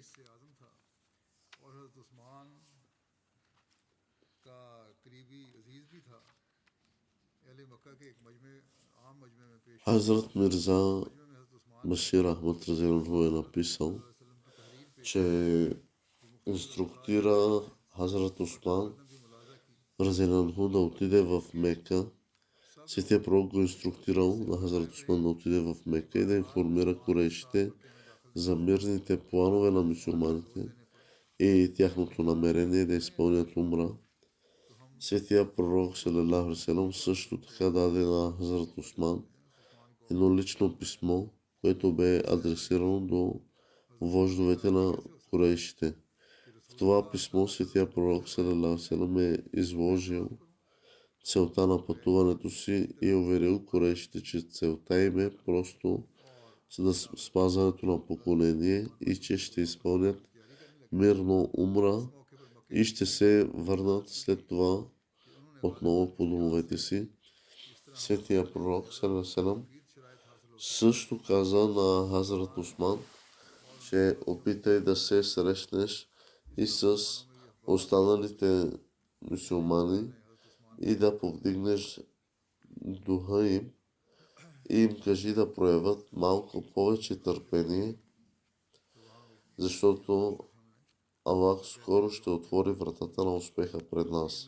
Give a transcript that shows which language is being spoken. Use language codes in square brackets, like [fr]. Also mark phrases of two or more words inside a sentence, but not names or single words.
[bg] Хазрат Мирза Башир Ахмад разиянху е написал, че инструктира Хазрат Усман разиянху да отиде в Мека. Светия пророк го инструктирал на Хазрат Усман да отиде в Мека и да информира корейшите за мирните планове на мюсюлманите и тяхното намерение да изпълнят умра. Светия пророк [ar] صلى الله عليه وسلم [bg] също така даде на Хазрат Усман едно лично писмо, което бе адресирано до вождовете на корейшите. В това писмо светия пророк [ar] صلى الله عليه وسلم [bg] е изложил целта на пътуването си и уверил корейшите, че целта им е просто за спазването на поклонение и че ще изпълнят мирно умра и ще се върнат след това отново по домовете си. Светия пророк [ar] صلى الله عليه وسلم [bg] също каза на Хазрат Усман, че опитай да се срещнеш и с останалите мюсюлмани и да повдигнеш духа им и им кажи да проявят малко повече търпение, защото Аллах скоро ще отвори вратата на успеха пред нас.